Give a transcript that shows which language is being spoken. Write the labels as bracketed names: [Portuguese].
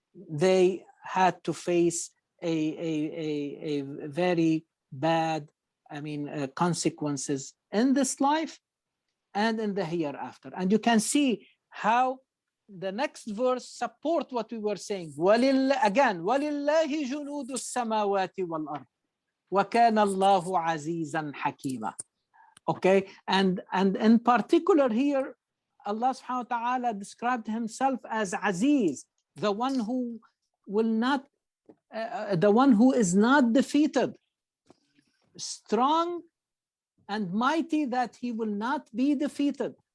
[English] They had to face a very bad, I mean, consequences in this life and in the hereafter. And you can see how the next verse support what we were saying. Again, [Arabic] وَلِلَّهِ جُنُودُ السَّمَاوَاتِ وَالْأَرْضِ وَكَانَ اللَّهُ عَزِيزًا حَكِيمًا. [English] Okay, and in particular here, Allah subhanahu wa ta'ala described himself as Aziz, the one who will not, the one who is not defeated, strong and mighty, that he will not be defeated.